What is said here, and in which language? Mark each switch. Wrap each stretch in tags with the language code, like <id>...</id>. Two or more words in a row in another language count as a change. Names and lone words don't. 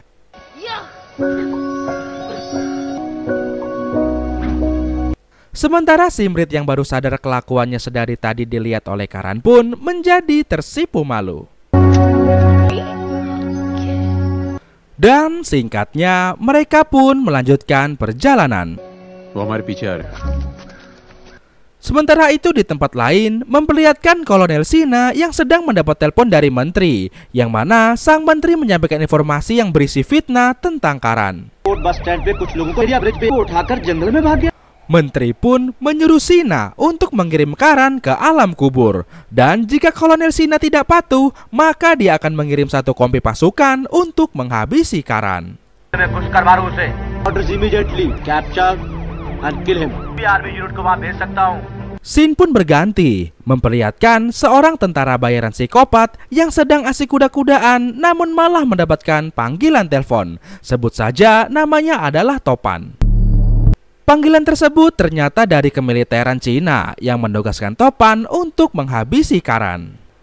<id>Sementara Simrit yang baru sadar kelakuannya sedari tadi dilihat oleh Karan pun menjadi tersipu malu. Dan singkatnya mereka pun melanjutkan perjalanan.</id> <hi>वो हमारे पीछे आ रहे हैं।</hi> <id>Sementara itu di tempat lain memperlihatkan Kolonel Sina yang sedang mendapat telepon dari menteri, yang mana sang menteri menyampaikan informasi yang berisi fitnah tentang Karan.</id> <en>bus stand</en> <hi>पे कुछ लोगों को ब्रिज पे उठाकर जंगल में भाग गया।</hi> <id>Menteri pun menyuruh Sina untuk mengirim Karan ke alam kubur. Dan jika Kolonel Sina tidak patuh, maka dia akan mengirim 1 kompi pasukan untuk menghabisi Karan.</id> <en>Orders immediately capture and kill him. army unit</en> <hi>को वहां भेज सकता हूं।</hi> <id>Scene pun berganti, memperlihatkan seorang tentara bayaran psikopat yang sedang asik kuda-kudaan namun malah mendapatkan panggilan telepon. Sebut saja namanya adalah Topan. Panggilan tersebut ternyata dari kemiliteran Cina yang mendugaskan Topan untuk menghabisi Karan.</id>